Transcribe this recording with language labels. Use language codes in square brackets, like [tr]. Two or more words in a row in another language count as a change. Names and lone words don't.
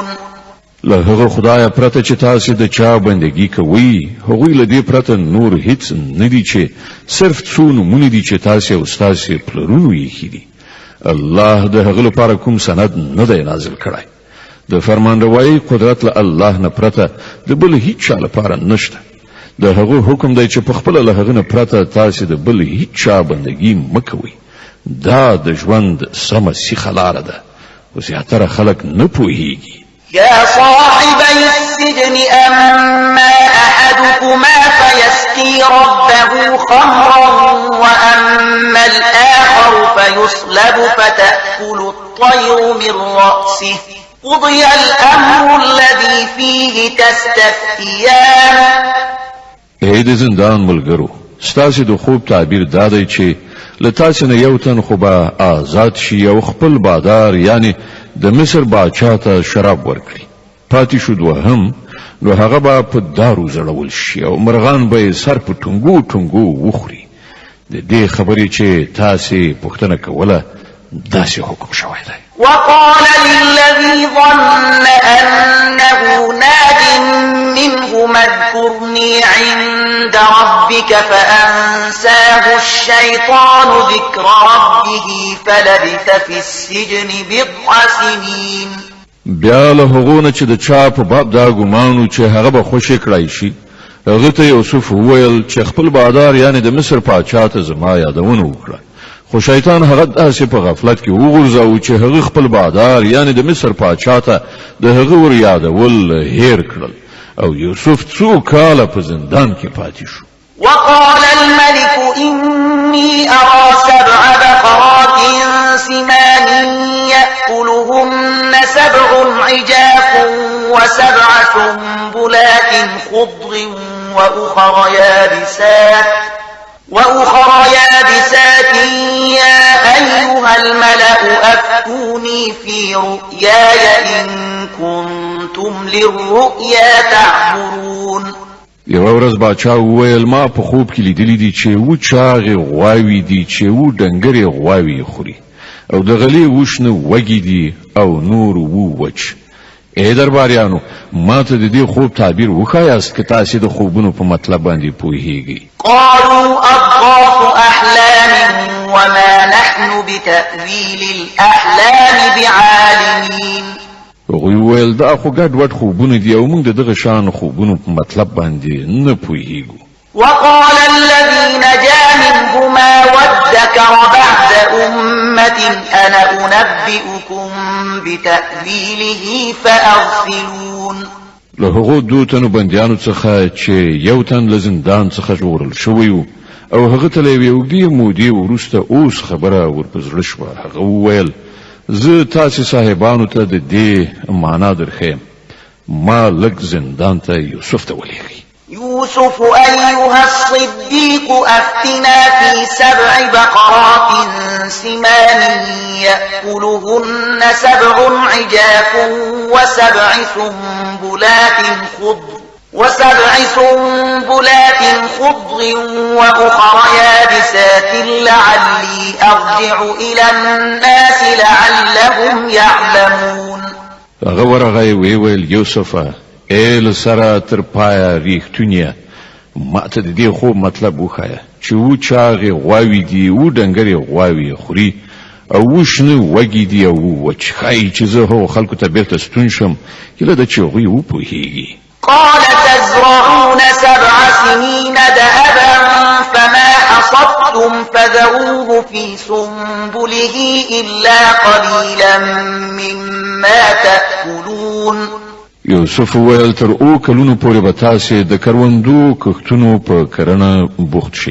[ps] له هغه خدای پرته چې تاسو د چا بندگی کوئ، هغوی له دې پرته نور هیڅ نه دي چې صرف څو نومونه دي چې تاسو او ستاسو پلرونو یې ایښي دي. الله د هغه لپاره کوم سند نه دی نازل کړی. د فرمانروایی قدرت له الله نه پرته د بل هیڅ چا لپاره نشته. د هغه حکم دی چې په خپل له هغه نه پرته تاسو د بل هیڅ چا بندگی مکوئ. دا د ژوند سمه سیخه لاره ده، خو زیاتره خلک نه پوهیږي. [ar] يا صاحبي السجن أما أحدكما فيسقي ربه خمرا وأما الآخر فيصلب فتأكل الطير من رأسه قضي الأمر الذي فيه تستفتيان. [ps] ای د زندان ملګرو، ستاسو د خوب تعبیر دا دی چې له تاسو نه یو تن خو به آزاد شي او خپل بادار یعنی د مصر باچا ته شراب ورکړي. پاتې شو دوهم، نو هغه به په دارو زړول شي او مرغان به سر په ټنګو ټنګو وخوري. د دې خبرې چې تاسو پوښتنه کوله داسې حکم شوی دی. [ar] وقال للذي ظن أنه ناج منهما اذكرني عند ربك فأنساه الشيطان ذكر ربه فلبث في السجن بضع سنين. [ps] بیا له هغونه چې د چا په باب دا ګمانو چې هغه به خوشی کړای شي، هغه ته یوسف وویل چې خپل بادار یعنی د مصر پاچا ته زما یادونه وکړه. خو شیطان هغه داسې په غفلت کې وغورځاوه چې هغه خپل بادار یعنی د مصر پاچا ته د هغه ور یادول هیر کړل او یوسف څو کاله په زندان کې پاتې شو. [ar] وقال الملك إني أرى 7 بقرات سمان يأكلهن 7 عجاف و7 سنبلات خضر وأخر يابسات يا أيها الملأ أفتوني في رؤياي إن كنتم للرؤيا تعبرون. [ps] یو ورځ باچا وویل ما په خوب کې لیدلی دي چې و چاغې غواوې دي چې و ډنګرې غواوې خوري او د غلې وشنه وږي دي او نور و وچ. ای درباریانو ما ته د دې خوب تعبیر وښایاست که تاسې د خوبونو په مطلب باندې پوهیږئ. [ar] قالوا أضغاث أحلام وما نحن بتأويل الأحلام بعالمين. [ps] هغوی وویل دا خو ګډ وډ خوبونه دي او موږ د دغه شان خوبونو په مطلب باندې نه پوهیږو. [ar] وقال الذي نجا منهما وادكر بعد أمة أنا أنبئكم بتأويله فأرسلون. [ps] له هغو دوه تنو بندیانو څخه چې یو تن له زندان څخه ژغورل شوی و او هغه ته له یوې اوږدې مودې وروسته اوس خبره ورپه زړه شوه. هغه وویل زه تاسې صاحبانو ته د دې معنا درښیم. ما لږ زندان ته یوسف ته ولېږئ. [ar] يوسف أيها الصديق أفتنا في 7 بقرات سمان يأكلهن 7 عجاف وسبع سنبلات خضر وأخر يابسات لعلي أرجع إلى الناس لعلهم يعلمون. [ps] هغه ورغی ویل یوسفه ای له سره تر پایه ریښتونیه ما ته د دې خوب مطلب وښایه چې و چاغې غواوې دي و ډنګرې غواوې خوري او و شنه وږي دي او وچ. ښایي چې زه هغو خلکو ته بیرته ستون شم هیله ده چې هغوی وپوهیږي. [ar] قال تزرعون 7 سنين دأبا فما حصدتم فذروه في سنبله إلا قليلا مما تأكلون. [ps] یوسف وویل تر او کلونو پورې به تاسې د کروندو کښتونو په کرنه بوخت شئ.